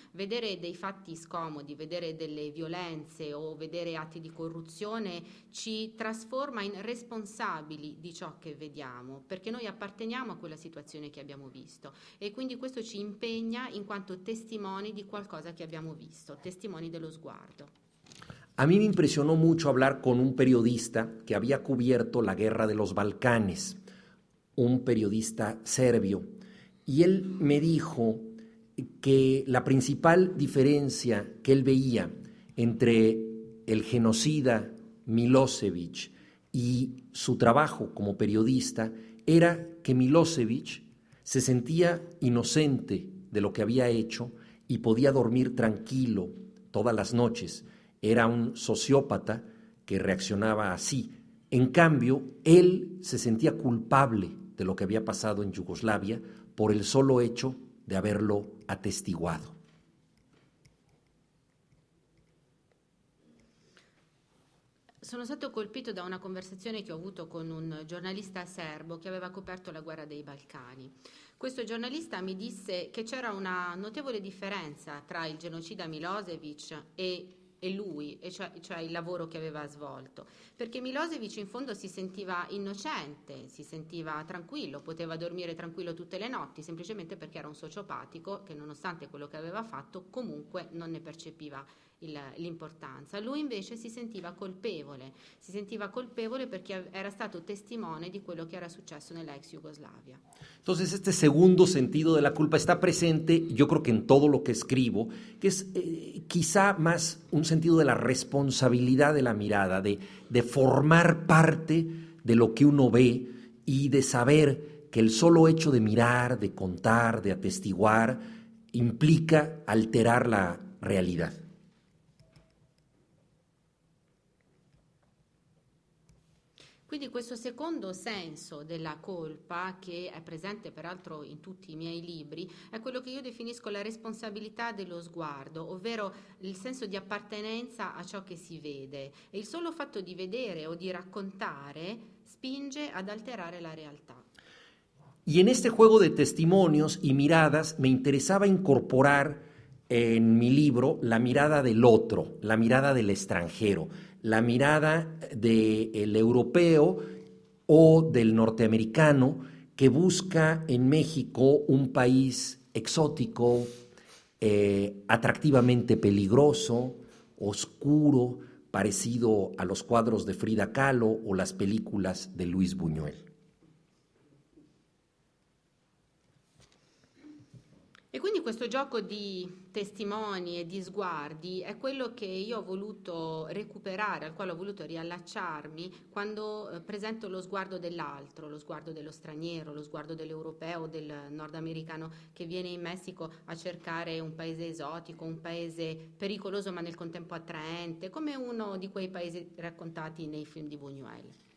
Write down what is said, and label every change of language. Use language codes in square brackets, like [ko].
[it] Vedere dei fatti scomodi, vedere delle violenze o vedere atti di corruzione ci trasforma in responsabili di ciò che vediamo, perché noi apparteniamo a quella situazione che abbiamo visto, e quindi questo ci impegna in quanto testimoni di qualcosa che abbiamo visto, testimoni dello sguardo. [es] A mí me impresionó mucho hablar con un periodista que había cubierto la guerra de los Balcanes, un periodista serbio, y él me dijo que la principal diferencia que él veía entre el genocida Milosevic y su trabajo como periodista era que Milosevic se sentía inocente de lo que había hecho y podía dormir tranquilo todas las noches. Era un sociópata que reaccionaba así. En cambio, él se sentía culpable de lo que había pasado en Yugoslavia por el solo hecho de haberlo atestiguado. [it] Sono stato colpito da una conversazione che ho avuto con un giornalista serbo che aveva coperto la guerra dei Balcani. Questo giornalista mi disse che c'era una notevole differenza tra il genocida Milosevic e e lui, e cioè il lavoro che aveva svolto, perché Milosevic in fondo si sentiva innocente, si sentiva tranquillo, poteva dormire tranquillo tutte le notti, semplicemente perché era un sociopatico che nonostante quello che aveva fatto comunque non ne percepiva l'importanza. Lui invece si sentiva colpevole perché era stato testimone di quello che era successo nella ex Jugoslavia. [es] Entonces este segundo sentido de la culpa está presente, yo creo que en todo lo que escribo, que es quizá más un sentido de la responsabilidad de la mirada, de formar parte de lo que uno ve y de saber que el solo hecho de mirar, de contar, de atestiguar, implica alterar la realidad. [it] Quindi questo secondo senso della colpa, che è presente peraltro in tutti i miei libri, è quello che io definisco la responsabilità dello sguardo, ovvero il senso di appartenenza a ciò che si vede. E il solo fatto di vedere o di raccontare spinge ad alterare la realtà. [es] Y en este juego de testimonios y miradas me interesaba incorporar en mi libro la mirada del otro, la mirada del extranjero, la mirada del europeo o del norteamericano que busca en México un país exótico, atractivamente peligroso, oscuro, parecido a los cuadros de Frida Kahlo o las películas de Luis Buñuel. [it] E quindi questo gioco di testimoni e di sguardi è quello che io ho voluto recuperare, al quale ho voluto riallacciarmi quando presento lo sguardo dell'altro, lo sguardo dello straniero, lo sguardo dell'europeo, del nordamericano che viene in Messico a cercare un paese esotico, un paese pericoloso ma nel contempo attraente, come uno di quei paesi raccontati nei film di Buñuel.